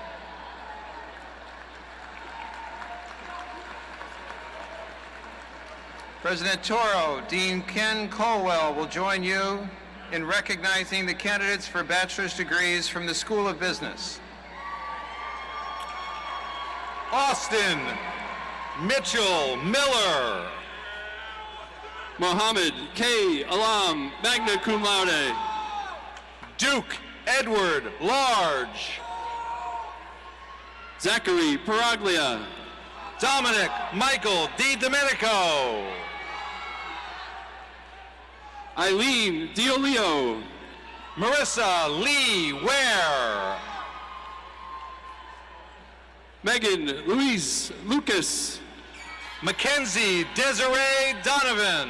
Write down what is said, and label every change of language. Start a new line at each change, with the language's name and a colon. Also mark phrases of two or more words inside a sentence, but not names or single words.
English: President Toro, Dean Ken Colwell will join you in recognizing the candidates for bachelor's degrees from the School of Business. Austin Mitchell Miller. Mohammed K. Alam,
Latin: magna cum laude.
English: Duke Edward Large. Zachary Paraglia. Dominic Michael Di Domenico. Eileen Diolio. Marissa Lee Ware. Megan Louise Lucas. Mackenzie Desiree Donovan.